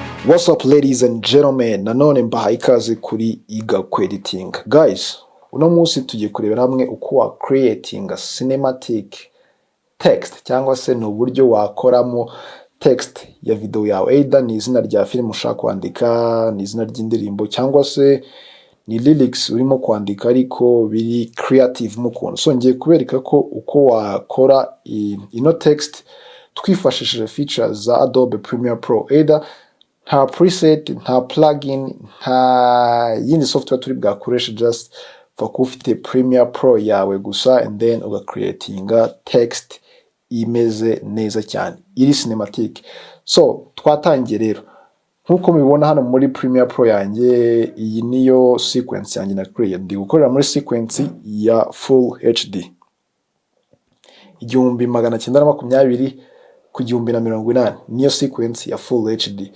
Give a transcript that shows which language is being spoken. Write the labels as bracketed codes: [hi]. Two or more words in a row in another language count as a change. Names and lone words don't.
[en] What's up ladies and gentlemen, [rw] nanone mbahaye ikaze kuri Iga Editing. Guys, uno munsi tugiye kurebera hamwe uko wa [en] creating cinematic text [rw] cyangwa se no buryo wakoramo text ya video yawe. Either ni izina rya film ushaka kwandika, ni izina ry'indirimbo cyangwa se ni lyrics urimo kwandika ariko biri creative mukuntu. So ngiye kubereka ko uko wakora ino text twifashishije features za Adobe Premiere Pro. Either nta preset, nta plugin, nta yindi software turi bwakoresha, [en] just for [rw] ufite Premiere Pro yawe gusa [en] and then [rw] creatinga text imeze neza cyane iri cinematic. So twatangiye rero nkuko mubibona hano muri Premiere Pro yanjye, iyi niyo sequence yanjye na create. Ndi gukorera muri sequence ya Full HD 1920 ku 1080 niyo sequence ya Full HD.